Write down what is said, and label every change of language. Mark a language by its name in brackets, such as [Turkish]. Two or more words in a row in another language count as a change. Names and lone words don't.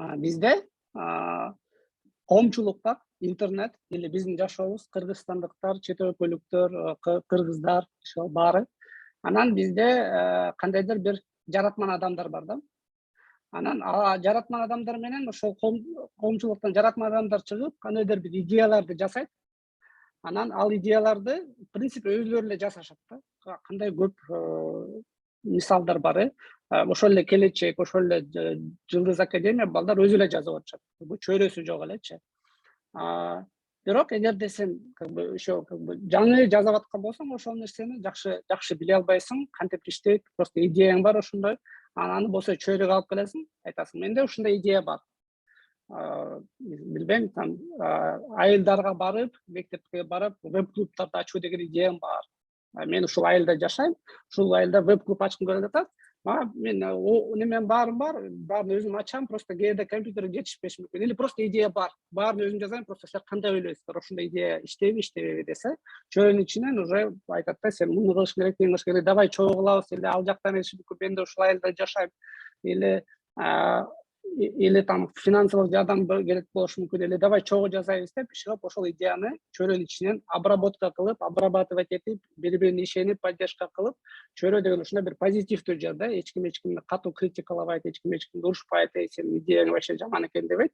[Kyrgyz] Бизде коомчулук бар, интернет или биздин жашообуз кыргызстандыктар, чет өлкөлүктөр, кыргыздар баары. Анан бизде кандайдыр бир жаратман адамдар бар да. Анан жаратман адамдар менен ошол коомчулуктан жаратман адамдар чыгып, кандайдыр бир идеяларды жасайт. Анан ал идеяларды [Russian] в принципе [Kyrgyz] өзүлөрү эле жасашат да. Кандай көп мисалдар бар. Ошол эле келечек, ошол эле Жылдыз Академия балдар өзү эле жазып атышат. Чөйрөсү жок элечи. Бирок эгерде сен ошо жаңы жазып аткан болсоң, ошол нерсени жакшы биле албайсың, кантип иштейт, просто идеяң бар ошондой. Аны болсо чөйрөгө алып келесиң, айтасың, менде ушундай идея бар. Билбейм, там айылдарга барып, мектепке барып, веб-клубтарды ачуу деген идеям бар. Мен ушул айылда жашайм, ушул айылда веб-клуб ачкым келип атат. Мен немем баарын өзүм ачам, просто кээде компьютерге жетишпеши мүмкүн. [Russian] Или просто [Kyrgyz] идея бар. Баарын өзүм жазайм, просто силер кандай ойлойсуздар? Ошондой идея иштейби, иштебейби десе, чөйрөнүн ичинен уже айтат да, сен муну кылыш керек, тиги кылыш керек, давай чогуу кылабыз, или ал жактан эшик мүмкүн, мен да ушул айылда жашайм, [Russian] или там [Kyrgyz] финансылык жардам керек болушу мүмкүн, или давай чогуу жазайбыз деп чыгып, ошол идеяны чөйрөнүн ичинен обработка кылып, обрабатывать этип, бири-бирине ишенип, поддержка кылып, чөйрө деген ушундай бир позитивдүү жер да, эч ким эчкимди катуу критикалабайт, эч ким эчкимди урушпайт, сенин идеяң вообще жаман экен дебейт.